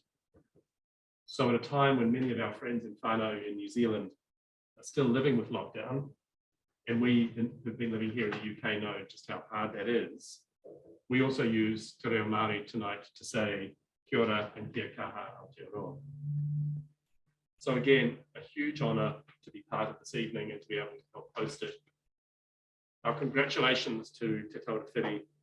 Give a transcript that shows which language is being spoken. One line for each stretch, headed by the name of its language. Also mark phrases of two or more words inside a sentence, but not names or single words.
English: So at a time when many of our friends in whānau in New Zealand are still living with lockdown, and we who've been living here in the UK know just how hard that is, we also use Te Reo Māori tonight to say
Māori: kia ora
English: and
Māori: kia kaha Aotearoa.
English: So again, a huge honour to be part of this evening and to be able to help host it. Our congratulations to Te Taura Whiri.